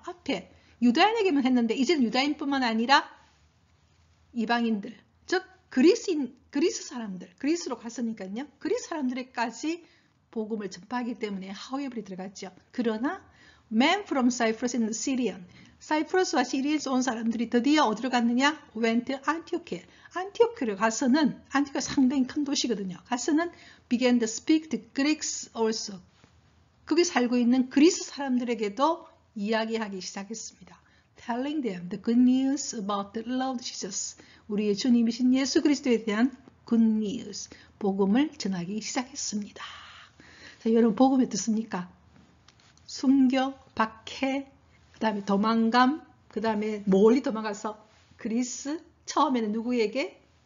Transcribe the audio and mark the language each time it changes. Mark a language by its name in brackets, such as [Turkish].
[Korean] 앞에 유다인에게만 했는데 이제는 유다인뿐만 아니라 이방인들, 즉 그리스 사람들, 그리스로 갔으니까요. 그리스 사람들에까지 복음을 전파하기 때문에 however이 들어갔죠. 그러나 [English] men from Cyprus and Syrian, [Korean] 사이프러스와 시리아에서 온 사람들이 드디어 어디로 갔느냐? [English] went to Antioch. [Korean] 안티오크를 가서는, 안티오크가 상당히 큰 도시거든요. 가서는 [English] began to speak to Greeks also. [Korean] 거기 살고 있는 그리스 사람들에게도 이야기하기 시작했습니다. [English] Telling them the good news about the Lord Jesus. [Korean] 우리의 주님이신 예수 그리스도에 대한 [English] good news. [Korean] 복음을 전하기 시작했습니다. 자, 여러분 복음이 어떻습니까? 순교, 박해, 그 다음에 도망감, 그 다음에 멀리 도망가서 그리스, 처음에는 누구에게?